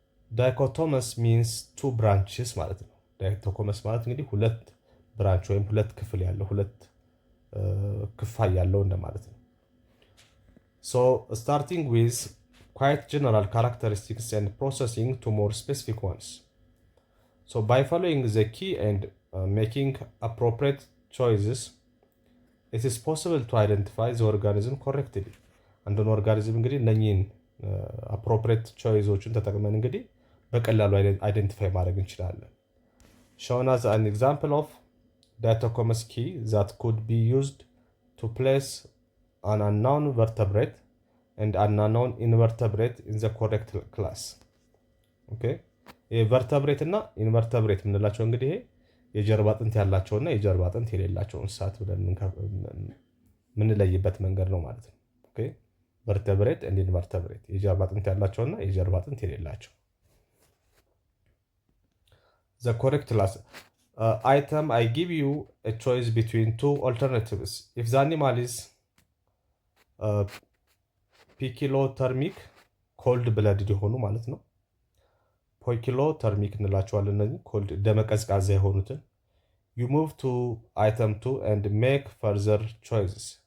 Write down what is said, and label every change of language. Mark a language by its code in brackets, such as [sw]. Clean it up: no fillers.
[am] ዳይኮቶመስ [en] ሚንስ ቱ ብራንችስ [am] ማለት ነው። ዳይኮቶመስ ማለት እንግዲህ ሁለት ብራንች ወይም ሁለት ክፍል ያለው ሁለት ክፋይ ያለው እንደማለት ነው። [en] ስታርቲንግ ዊዝ quite general characteristics and processing to more specific ones. By following the key and making appropriate choices, it is possible to identify the organism correctly. [am] አንዱን ኦርጋኒዝም እንግዲህ እነኚህን appropriate choiceዎችን ተጠቅመን እንግዲህ በቀላሉ አይደንቲፋይ ማድረግ እንችላለን። [en] Shown as an example of Diatocomus key that could be used to place an unknown vertebrate and unknown invertebrate in the correct class. Okay? [am] vertebrate እና invertebrate የምንላቸው እንግዲህ የጀርባ አጥንት ያላቸውና የጀርባ አጥንት የሌላቸው እንስሳት ብለን የምንለይበት መንገድ ነው ማለት ነው። Okay? vertebrate and invertebrate የጀርባ አጥንት ያላቸውና የጀርባ አጥንት የሌላቸው። [en] The correct class item, I give you a choice between two alternatives. If the animal is [am] ፒኪሎተርሚክ ኮልድ ብለድድ የሆኑ ማለት ነው። ፖኪሎተርሚክ እንላቸዋለን እነዚህ ኮልድ ደመቀዝቃዛ የሆኑትን። [en] you move to item 2 and make further choices.